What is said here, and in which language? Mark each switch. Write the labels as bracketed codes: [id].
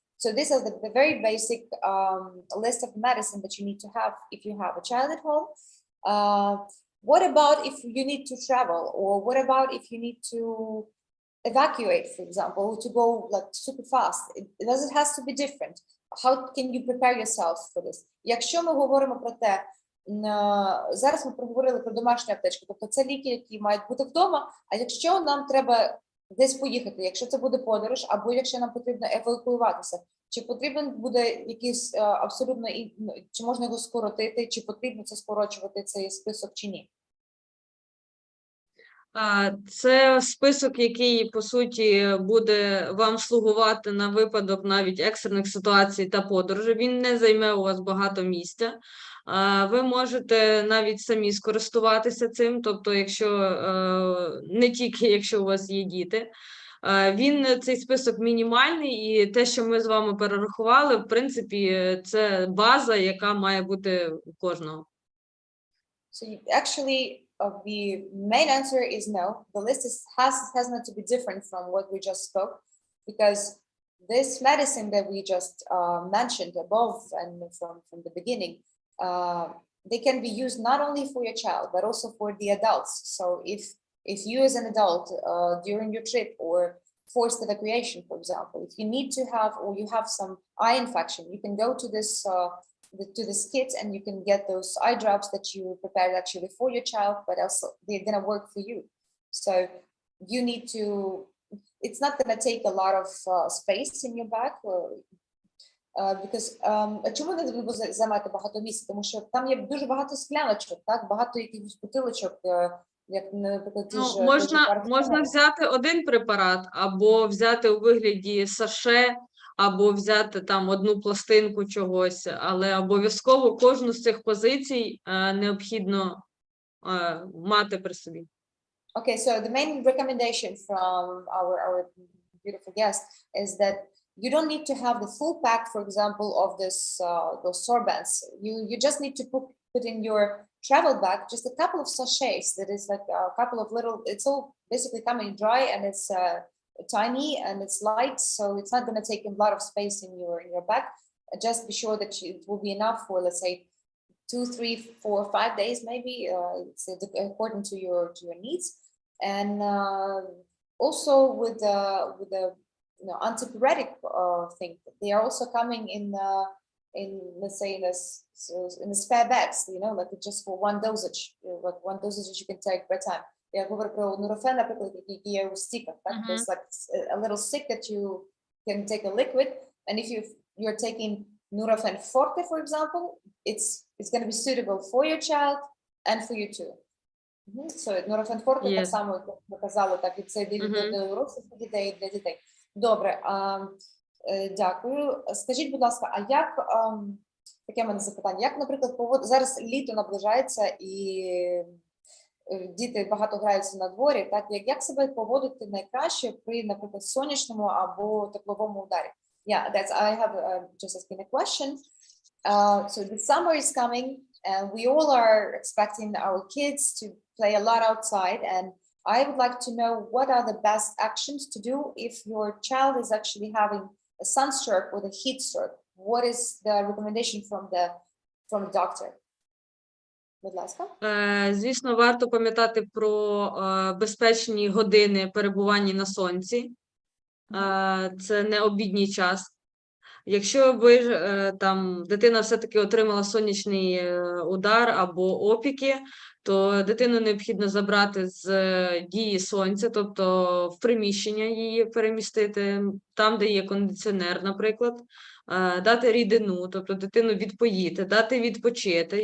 [en] So these are the very basic list of medicine that you need to have if you have a child at home. What about if you need to travel, or what about if you need to evacuate, for example, to go like super fast? Does it has to be different? How can you prepare yourself for this? [uk] Якщо ми говоримо про те, зараз ми проговорили про домашню аптечку, тобто це ліки, які мають бути вдома, а якщо нам треба десь поїхати, якщо це буде подорож, або якщо нам потрібно евакуюватися, чи потрібен буде якийсь абсолютно, чи можна його скоротити, чи потрібно це скорочувати, цей список, чи ні? Це список, який, по суті, буде вам слугувати на випадок навіть екстрених ситуацій та подорожей. Він не займе у вас багато місця. Ви можете навіть самі скористуватися цим, тобто, якщо не тільки якщо у вас є діти. Цей список мінімальний, і те, що ми з вами перерахували, в принципі, це база, яка має бути у кожного. [en] So actually, the main answer is no. The list has not to be different from what we just spoke, because this medicine that we just mentioned above and from the beginning, they can be used not only for your child, but also for the adults. So if you as an adult during your trip or forced evacuation, for example, if you need to have, or you have some eye infection, you can go to this kit and you can get those eye drops that you prepared actually for your child, but also they're gonna work for you. So you need to, it's not gonna take a lot of space in your bag, because [uk] чому не треба займати багато місця? Тому що там є дуже багато скляночок, так, багато якихось бутилочок, як, наприклад, можна взяти один препарат, або взяти у вигляді саше, або взяти там одну пластинку чогось, але обов'язково кожну з цих позицій необхідно мати при собі. [en] Okay, so the main recommendation from our beautiful guest is that you don't need to have the full pack, for example, of those sorbents. You just need to put in your travel bag just a couple of sachets. That is like a couple of little. It's all basically coming dry, and it's tiny and it's light, so it's not going to take a lot of space in your bag. Just be sure that it will be enough for, let's say, 2, 3, 4, 5 days, maybe. It's according to your needs. And also with the antipyretic thing, they are also coming in let's say in the spare bags, like just for one dosage, like one dosage you can take by time. [uk] Я говорю про нурофен, наприклад, який є у стіках, так? [en] There's like a little stick that you can take a liquid, and if you're taking Nurofen Forte, for example, it's going to be suitable for your child and for you too. [uk] So Nurofen Forte так само, як ви казали, так і це для дорослих дітей, і для дітей. Добре, дякую. Скажіть, будь ласка, а як, таке в мене запитання, як, наприклад, зараз літо наближається і діти багато граються на дворі, так, як себе поводити найкраще при, наприклад, сонячному або тепловому ударі? [en] Yeah, I have just asking a question. So the summer is coming, and we all are expecting our kids to play a lot outside, and I would like to know what are the best actions to do if your child is actually having a sunstroke or a heat stroke. What is the recommendation from the doctor? [uk] Будь ласка. Звісно, варто пам'ятати про безпечні години перебування на сонці. Це не обідній час. Якщо дитина все-таки отримала сонячний удар або опіки, то дитину необхідно забрати з дії сонця, тобто в приміщення її перемістити, там, де є кондиціонер, наприклад, дати рідину, тобто дитину відпоїти, дати відпочити.